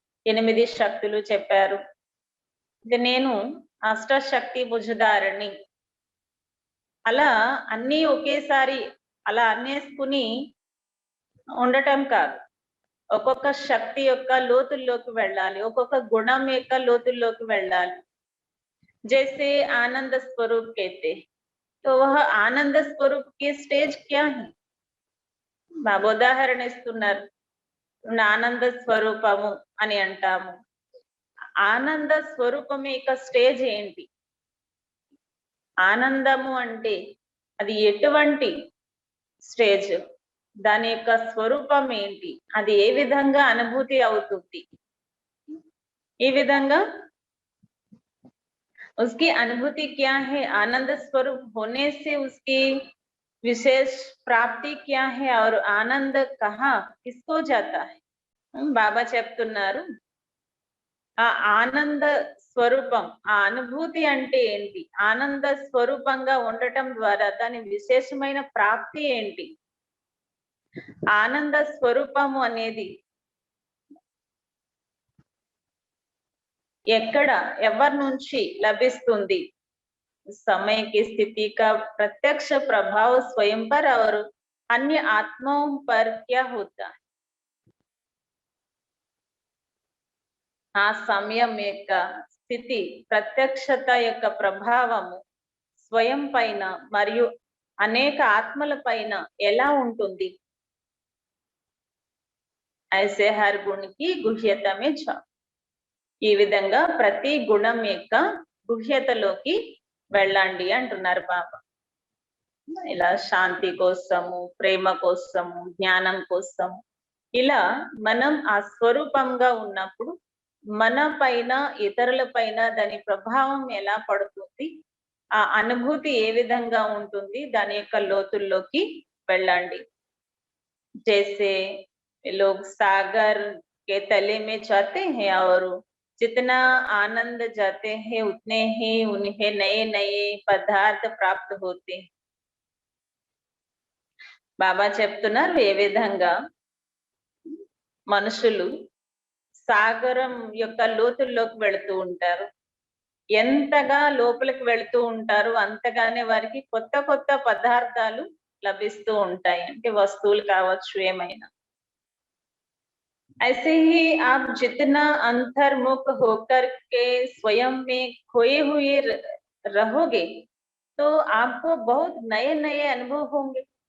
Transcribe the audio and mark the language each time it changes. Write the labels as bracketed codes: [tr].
[te] 8 శక్తులు చెప్పారు. ఇది నేను అష్టశక్తి భుజధారిణి. అలా అన్నీ ఒకేసారి అలా అనేసుకుని ఉండటం కాదు. ఒక్కొక్క శక్తి యొక్క లోతుల్లోకి వెళ్ళాలి, ఒక్కొక్క గుణం యొక్క లోతుల్లోకి వెళ్ళాలి. [hi] जैसे आनंद स्वरूप कहते हैं, तो वह आनंद स्वरूप की स्टेज क्या है? [te] బాబా ఉదాహరణ ఇస్తున్నారు. ఆనంద స్వరూపము అని అంటాము. ఆనంద స్వరూపం యొక్క స్టేజ్ ఏంటి? ఆనందము అంటే అది ఎటువంటి స్టేజ్? దాని యొక్క స్వరూపం ఏంటి? అది ఏ విధంగా అనుభూతి అవుతుంది? ఈ విధంగా [hi] उसकी अनुभूति क्या है? आनंद स्वरूप होने से उसकी विशेष प्राप्ति क्या है? और आनंद कहाँ किसको जाता है? [te] బాబా చెప్తున్నారు, ఆ ఆనంద స్వరూపం, ఆ అనుభూతి అంటే ఏంటి? ఆనంద స్వరూపంగా ఉండటం ద్వారా దాని విశేషమైన ప్రాప్తి ఏంటి? ఆనంద స్వరూపము అనేది ఎక్కడ, ఎవరి నుంచి లభిస్తుంది? [hi] समय की स्थिति का प्रत्यक्ष प्रभाव स्वयं पर और अन्य आत्माओं पर क्या होता है? [te] ఆ సమయం యొక్క స్థితి, ప్రత్యక్షత యొక్క ప్రభావము స్వయం పైన మరియు అనేక ఆత్మల పైన ఎలా ఉంటుంది? [hi] ऐसे हर गुण की गुह्यता में जाओ. [te] ఈ విధంగా ప్రతి గుణం యొక్క గుహ్యతలోకి వెళ్ళండి అంటున్నారు బాబా. ఇలా శాంతి కోసము, ప్రేమ కోసము, జ్ఞానం కోసము, ఇలా మనం ఆ స్వరూపంగా ఉన్నప్పుడు మన పైన, ఇతరుల పైన దాని ప్రభావం ఎలా పడుతుంది, ఆ అనుభూతి ఏ విధంగా ఉంటుంది, దాని యొక్క లోతుల్లోకి వెళ్ళండి. [hi] जैसे लोग सागर के तले में जाते हैं और जितना आनंद जाते हैं उतने ही उन्हें नए नए पदार्थ प्राप्त होते हैं. [te] బాబా చెప్తున్నారు, ఏ విధంగా మనుషులు సాగరం యొక్క లోతుల్లోకి వెళుతూ ఉంటారు. ఎంతగా లోపలికి వెళుతూ ఉంటారు అంతగానే వారికి కొత్త కొత్త పదార్థాలు లభిస్తూ ఉంటాయి. అంటే వస్తువులు కావచ్చు, ఏమైనా. [hi] ऐसे ही आप जितना अंतर्मुख होकर के स्वयं में खोए हुए रहोगे तो आपको बहुत नए नए अनुभव होंगे.